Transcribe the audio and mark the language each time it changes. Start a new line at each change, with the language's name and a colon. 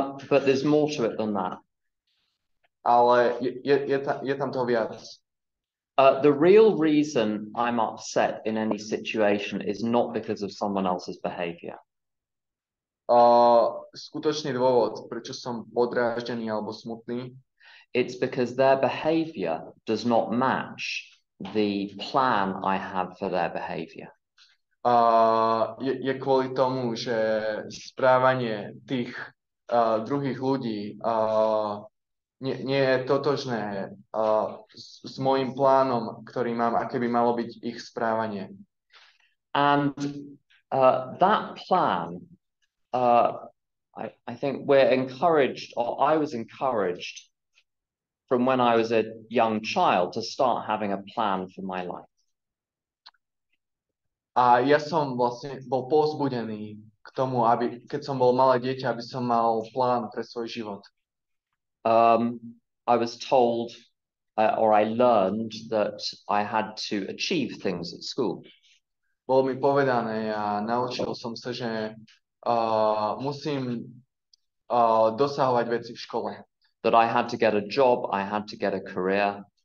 English: But there's more to it than that.
Slovak: Ale je tam toho viac.
English: The real reason I'm upset in any situation is not because of someone else's behavior.
Slovak: skutočný dôvod, prečo som podráždený alebo smutný,
English: it's because their behavior does not match the plan I have for their behavior.
Slovak: je kvôli tomu, že správanie tých druhých ľudí nie je totožné s môjim plánom, ktorý mám, aké by malo byť ich správanie.
English: And that plan, I think we're encouraged, or I was encouraged from when I was a young child to start having a plan for my life.
Slovak: A ja som vlastne bol povzbudený k tomu, aby, keď som bol malé dieťa, aby som mal plán pre svoj život.
English: I was told, or I learned that I had to achieve things at school.
Slovak: Bolo mi povedané a naučil som sa, že musím dosahovať veci v škole.
English: That I had to get a job, I had to get a career.